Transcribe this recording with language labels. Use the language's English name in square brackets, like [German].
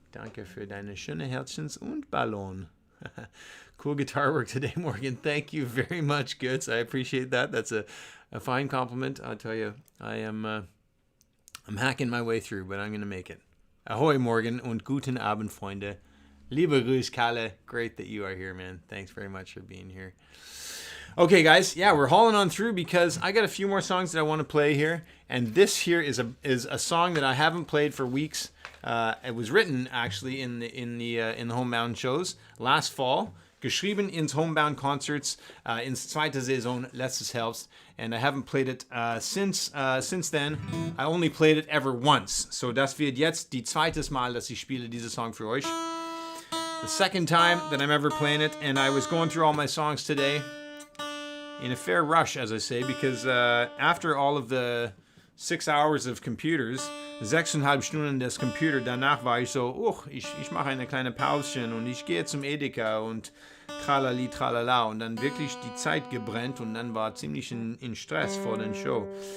[German] Danke für deine schöne Herzchens und Ballon. [English] Cool guitar work today, Morgan. Thank you very much, Goods. I appreciate that. That's a fine compliment. I'll tell you, I'm hacking my way through, but I'm going to make it. [German] Ahoy, Morgan, und guten Abend, Freunde. Liebe Grüß, Kalle. [English] Great that you are here, man. Thanks very much for being here. Okay, guys, yeah, we're hauling on through because I got a few more songs that I want to play here, and this here is a song that I haven't played for weeks. It was written actually in the Homebound shows last fall, [German] geschrieben ins Homebound Concerts ins zweite Saison letztes Herbst, [English] and I haven't played it since then. I only played it ever once, so [German] das wird jetzt die zweites Mal, dass ich spiele diese Song für euch. [English] The second time that I'm ever playing it, and I was going through all my songs today. In a fair rush, as I say, because after all of the 6 hours of computers, [German] 6,5 Stunden des Computer, danach war ich so, ich mache eine kleine Pauschen und ich gehe zum Edeka und tralali, tralala, und dann wirklich die Zeit gebrennt und dann war ziemlich in Stress vor der Show.